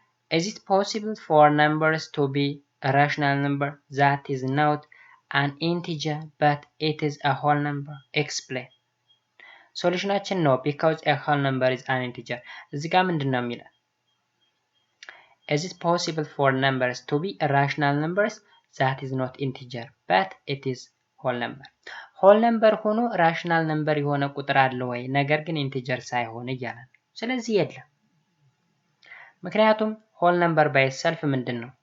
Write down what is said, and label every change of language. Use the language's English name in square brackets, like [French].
[English] is it possible for numbers to be a rational number that is not an integer but it is a whole number? Explain. [Amharic] ሶሉሽናችን ነው [English] because a whole number is an integer። [Amharic] እዚህ ጋር ምንድነው የሚለው? [English] Is it possible for numbers to be rational numbers that is not integer but it is whole number? [Amharic] whole number ሆኖ rational number የሆነ ቁጥር አለ ወይ ነገር ግን integer ሳይሆን እያለ ነው። ስለዚህ የለም። ምክንያቱም whole number [English] by itself [Amharic] ምንድነው?